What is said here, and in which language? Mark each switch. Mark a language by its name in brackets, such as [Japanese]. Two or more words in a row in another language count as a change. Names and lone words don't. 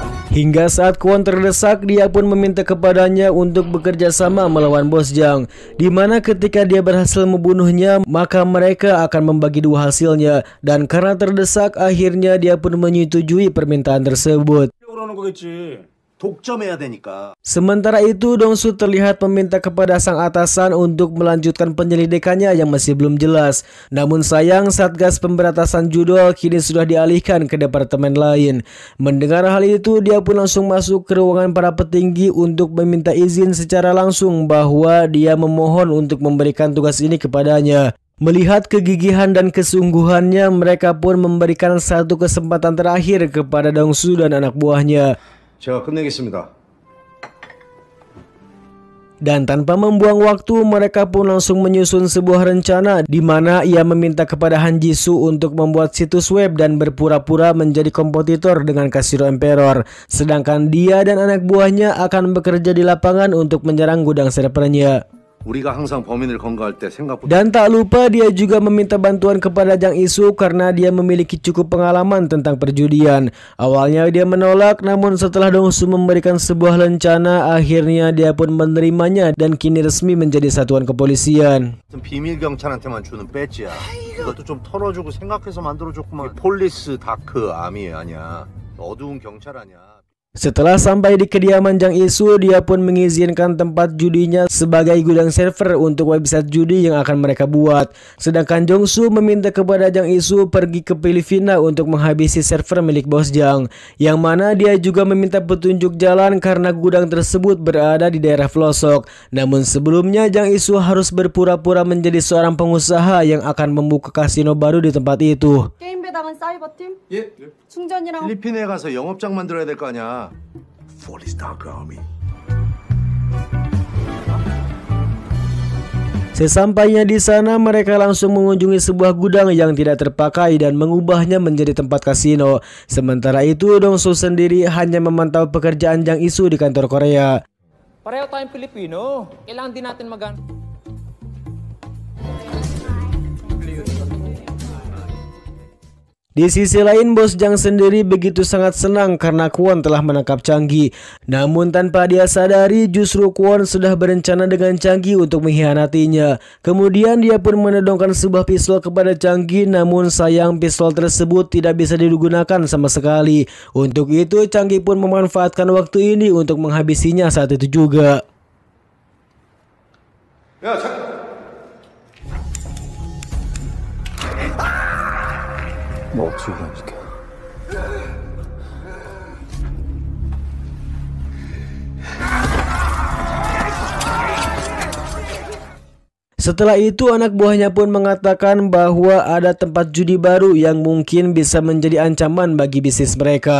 [Indonesian] Hingga saat Kwon terdesak, dia pun meminta kepadanya untuk bekerja sama melawan Bos Jang, di mana ketika dia berhasil membunuhnya, maka mereka akan membagi dua hasilnya. Dan karena terdesak, akhirnya dia pun menyetujui permintaan tersebut. [Korean] 그러는 거겠지. 독점해야 되니까. [Indonesian] Sementara itu, Dong-su terlihat meminta kepada sang atasan untuk melanjutkan penyelidikannya yang masih belum jelas. Namun sayang, Satgas Pemberantasan Judol kini sudah dialihkan ke departemen lain. Mendengar hal itu, dia pun langsung masuk ke ruangan para petinggi untuk meminta izin secara langsung bahwa dia memohon untuk memberikan tugas ini kepadanya. Melihat kegigihan dan kesungguhannya, mereka pun memberikan satu kesempatan terakhir kepada Dong-su dan anak buahnya. [Korean] 제가 끝내겠습니다. [Indonesian] Dan tanpa membuang waktu, mereka pun langsung menyusun sebuah rencana di mana ia meminta kepada Han Jisoo untuk membuat situs web dan berpura-pura menjadi kompetitor dengan Casino Emperor. Sedangkan dia dan anak buahnya akan bekerja di lapangan untuk menyerang gudang servernya. [Korean] 우리가 항상 범인을 검거할 때 생각보다. [Indonesian] Dan tak lupa dia juga meminta bantuan kepada Jang Isu karena dia memiliki cukup pengalaman tentang perjudian. Awalnya dia menolak, namun setelah Dong-su memberikan sebuah rencana, akhirnya dia pun menerimanya dan kini resmi menjadi satuan kepolisian. [Korean] 비밀 경찰한테만 주는 배지야. 이것도 좀 털어주고 생각해서 만들어줬구만. [English] police dark army [Korean] 아니야. 어두운 경찰 아니야. [Indonesian] Setelah sampai di kediaman Jang Isu, dia pun mengizinkan tempat judinya sebagai gudang server untuk website judi yang akan mereka buat. Sedangkan Jong-su meminta kepada Jang Isu pergi ke Filipina untuk menghabisi server milik Bos Jang, yang mana dia juga meminta petunjuk jalan karena gudang tersebut berada di daerah pelosok. Namun sebelumnya Jang Isu harus berpura-pura menjadi seorang pengusaha yang akan membuka kasino baru di tempat itu. [Korean] 게임 배당은 사이버팀? 예. 충전이랑 필리핀에 가서 영업장 만들어야 될 거 아니야. [English] police dark army. [Indonesian] Sesampainya di sana, mereka langsung mengunjungi sebuah gudang yang tidak terpakai dan mengubahnya menjadi tempat kasino. Sementara itu, Dong-su sendiri hanya memantau pekerjaan Jang Isu di kantor Korea. [Filipino] Pareho tayong Pilipino. Kailangan din natin [Indonesian] Di sisi lain, Bos Jang sendiri begitu sangat senang karena Kwon telah menangkap Changgi. Namun tanpa dia sadari, justru Kwon sudah berencana dengan Changgi untuk mengkhianatinya. Kemudian dia pun menodongkan sebuah pistol kepada Changgi, namun sayang pistol tersebut tidak bisa digunakan sama sekali. Untuk itu, Changgi pun memanfaatkan waktu ini untuk menghabisinya saat itu juga. [Korean] 야, 뭐 어떻게 해줄게. [Indonesian] Setelah itu, anak buahnya pun mengatakan bahwa ada tempat judi baru yang mungkin bisa menjadi ancaman bagi bisnis mereka.